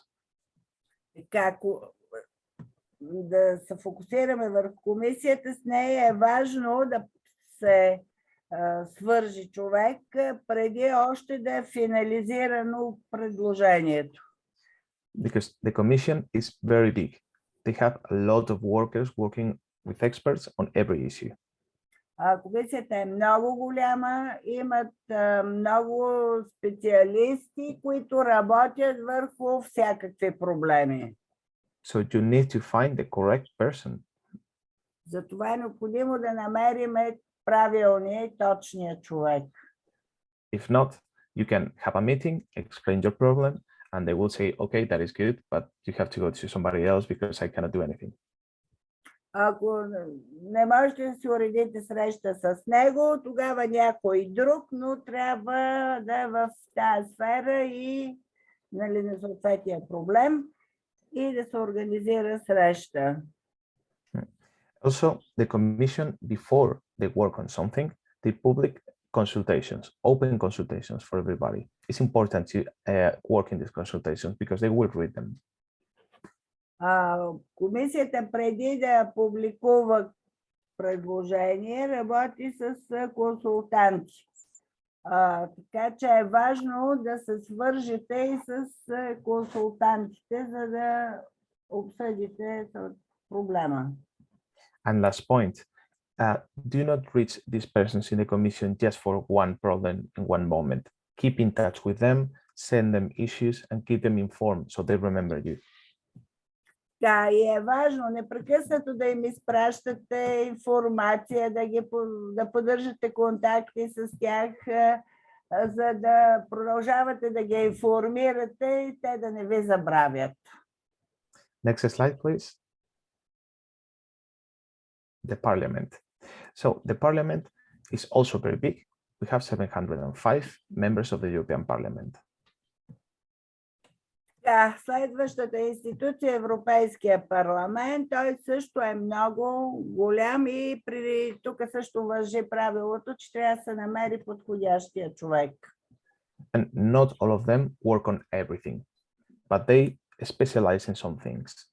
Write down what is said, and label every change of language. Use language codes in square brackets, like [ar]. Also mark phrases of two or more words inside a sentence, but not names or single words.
[bg] Како да се фокусираме върху комисията, с нея е важно да се свържи човек преди още да е финализирано предложението. [en] Because the commission is very big. They have a lot of workers working with experts on every issue. [bg] Комисията е много голяма, имат много специалисти, които работят върху всякакви проблеми. [en] So you need to find the correct person. [bg] Затова е необходимо да намерим правилния и точния човек. [en] If not, you can have a meeting, explain your problem, and they will say, okay, that is good, but you have to go to somebody else because I cannot do anything. [bg] Ако не можете да си уредите среща с него, тогава някой друг, но трябва да е в тази сфера и на съответния проблем и да се организира среща. [en] Also, the commission, before they work on something, they public consultations, open consultations for everybody. It's important to work in these consultations because they will read them. [bg] Комисията преди да публикува предложение работи с консултанти. Така че е важно да се свържете и с консултантите, за да обсъдите проблема. [en] And last point, do not reach these persons in the commission just for one problem in one moment. Keep in touch with them, send them issues, and keep them informed so they remember you. [bg] Да, и е важно непрекъснато да им изпращате информация, да поддържате контакти с тях, за да продължавате да ги информирате и те да не ви забравят. [en] Next slide, please. the parliament. So the parliament is also very big. We have 705 members of the European Parliament. [bg] Да, следващата институция, Европейския парламент, той също е много голям и тук също важи правилото, че трябва да се намери подходящия човек. [en] And not all of them work on everything, but they specialize in some things.